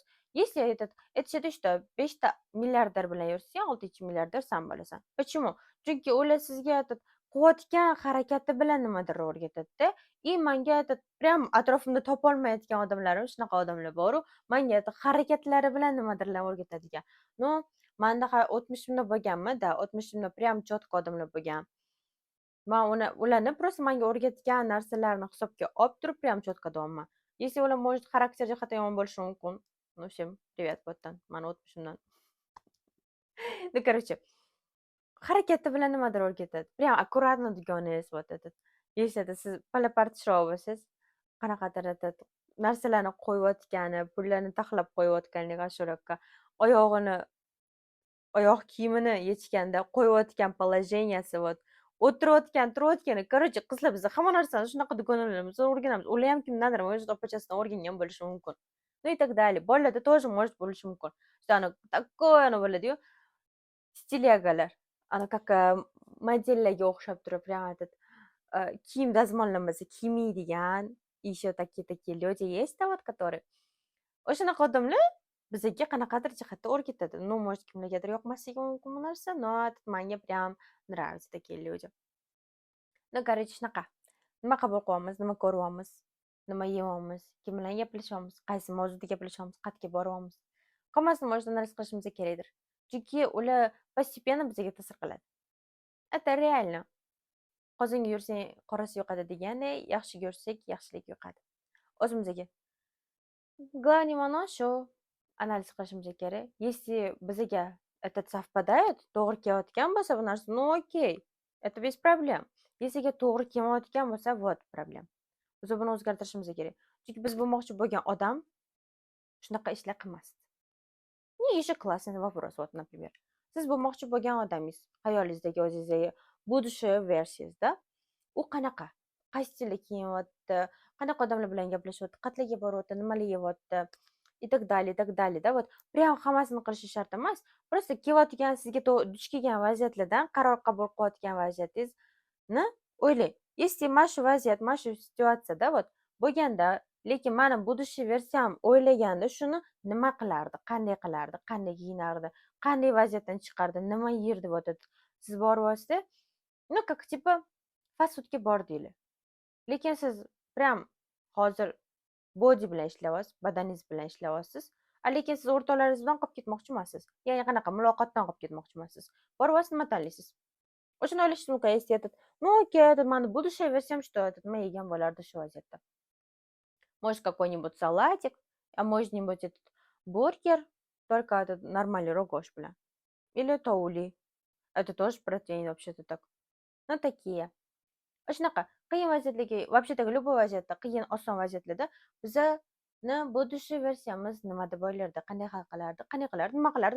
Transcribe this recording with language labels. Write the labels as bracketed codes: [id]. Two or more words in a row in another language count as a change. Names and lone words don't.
[uz] Если aytishadi, что 5 ta milliarder bilan yursang, 6 milliarder sen bo'lasan. Почему? Chunki ular sizga qilayotgan harakati bilan nimadir o'rgatadi-da. И menga прям atrofimda topolmayotgan odamlarim, shunaqa odamlar boru, menga harakatlari bilan nimadirlar o'rgatadigan. Ну, menda o'tmishimda bo'lganmi-da, o'tmishimda [ru] прям четко [uz] odamlar bo'lgan. Men ularni просто menga o'rgatgan narsalarini hisobga olib turib, [ru] прям четко deyapman. [uz] Если ular может xarakter jihati yomon bo'lishi mumkin. [ru] Ну, всем привет [uz] bu yerdan, mani o'tmishimdan. [ru] Ну, короче, [uz] harakati bilan nimadir o'rgatadi. [ru] Прям аккуратно [uz] dugonangiz [ru] вот этот. [uz] Если siz palapartishrok bo'lsangiz, qanaqadir narsalarni qo'yayotgani, pullarni taxlab qo'yayotgani g'ashurakka, oyoq kiyimini yechganda qo'yayotgan положенияsi, вот o'tirayotgan, turayotgani, короче, qizlar biz hamma narsani shunaqa dugonalarimiz o'rganamiz. Ular ham kimdandir, может, opachasidan o'rgangan bo'lishi mumkin. [ru] Ну и так далее. Bolalarda тоже может [uz] bo'lishi mumkin. [ru] Что оно такое, [uz] bo'ladi-yu, stilyagalar. Как modellarga o'xshab turib, прям kiyim dazmollamasa kiymaydigan, [ru] еще такие люди есть, вот, которые [uz] o'shanaqa odamlar bizga qanaqadir jihatda o'rgatadi. [ru] Ну, может, [uz] kimlargadir yoqmasligi mumkin bu narsa, но menga [ru] прям нравятся такие люди. Ну, короче, [uz] shunaqa. Nima qabul qilyapmiz, nima ko'ryapmiz, nima yeyapmiz, kim bilan gaplashyapmiz, qaysi mavzuda gaplashyapmiz, qayerga boryapmiz. Hammasini может analiz qilishimiz kerakdir. Chunki ular постепенно bizga ta'sir qiladi. [ru] Это реально. [uz] Qozonga yursang qorasi yoqadi deganday, yaxshiga yursak yaxshilik yoqadi. O'zimizga. Главный mana shu analiz qilishimiz kerak. [ru] Если bizga это совпадает, [uz] to'g'ri kelayotgan bo'lsa bu narsa, [ru] ну okey, это без проблем. [uz] Если to'g'ri kelmayotgan bo'lsa, вот problem. Biz buni o'zgartirishimiz kerak. Chunki biz bo'lmoqchi bo'lgan odam shunaqa ishlar qilmasdi. [ru] Не еще классный вопрос, вот, например. [uz] Siz bo'lmoqchi bo'lgan odamingiz, xayolingizdagi o'zingizdagi будущая versiyasida u qanaqa? Qaysi stilda kiyinyapti, qanaqa odamlar bilan gaplashyapti, qayerlarga boryapti, nimalar yeyapti, [ru] и так далее, и так далее, да, вот. [uz] Прям hammasini qilishi shart emas. Просто kelayotgan, sizga duch kelgan vaziyatlardan qaror qabul qilayotgan vaziyatingizni o'ylang. Если mana shu vaziyat, mana shu situatsiyada вот bo'lganda Lekin mani будущий versiyam o'ylaganda shuni nima qilardi, qanday kiyinardi, qanday vaziyatdan chiqardi, nima yer deb o'tadi. Siz boryapsizda, [ru] ну, как типа [uz] fast foodga bordinglar. Lekin siz прям hozir body bilan ishlayapsiz, badaningiz bilan ishlayapsiz. Lekin siz o'rtoqlaringiz bilan qolib ketmoqchi emassiz. Ya'ni qanaqa muloqotdan qolib ketmoqchi emassiz. Boryapsiz, nima tanlaysiz? O'shani o'ylashingiz mumkin, [ru] если этот, ну, окей, этот mani будущее versiyam что, этот [uz] nima yegan bo'lardi shu vaziyatda. [ru] Может, какой-нибудь салатик, а может-нибудь этот бургер, только этот нормальный рогош bilan. Или touli. Это тоже протеин вообще-то так. Ну, такие. [uz] Shunaqa qiyin vaziyatlarga, [ru] вообще-то любой [uz] vaziyatda, qiyin, oson vaziyatlarda bizani будущий versiyamiz nima deb o'ylardi, qanday hal qilardi, nima qilardi.